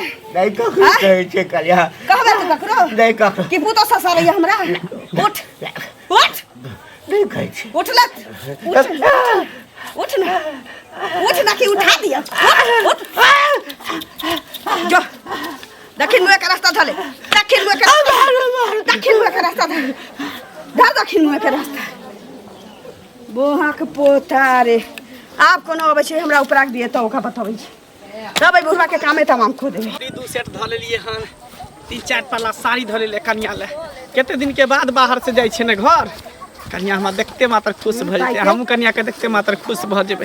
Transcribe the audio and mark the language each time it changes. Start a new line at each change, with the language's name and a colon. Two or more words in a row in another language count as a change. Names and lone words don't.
Maithili: नहीं ककरो कहै छै कलिया कहबे तू ककरो नहीं ककरो कि पुतो ससुर है हमरा उठ नहीं कहै छै उठ ना कि उठा दिया उठ जो दक्षिण मुँह का रास्ता धले दक्षिण मुँह का रास्ता धर दक्षिण मुँह का रास्ता बोहक पोता रे आप कोनो अबै छै हमरा उपराक दिए तो ओका बताबै छै तब बुढ़वा के कामे तमाम खो देबे 2 सेट ध लेलिए हन 3-4 पाला साड़ी ध लेले कन्या ले केते दिन के बाद बाहर से जाय छै ने घर कन्या हमरा देखते मात्र खुश भ जेते हमहू कन्या के देखते मात्र खुश भ जेबे